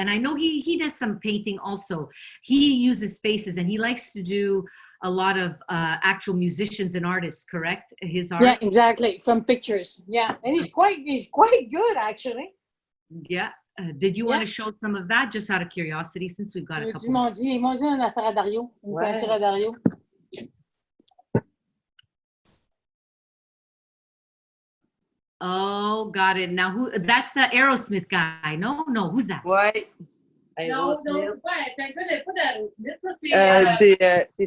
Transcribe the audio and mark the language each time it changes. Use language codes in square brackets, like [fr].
[en] And I know he does some painting also. He uses spaces, and he likes to do a lot of actual musicians and artists, correct? His art. Yeah, exactly. From pictures. Yeah, and he's quite good actually. Yeah. Did you want to show some of that, just out of curiosity, since we've got a couple? [fr] Ils m'ont dit une affaire à Dario, une peinture à Dario. [en] Oh, got it. Now that's an Aerosmith guy. No, who's that? [fr] Ouais. Non, c'est pas d'Aerosmith, c'est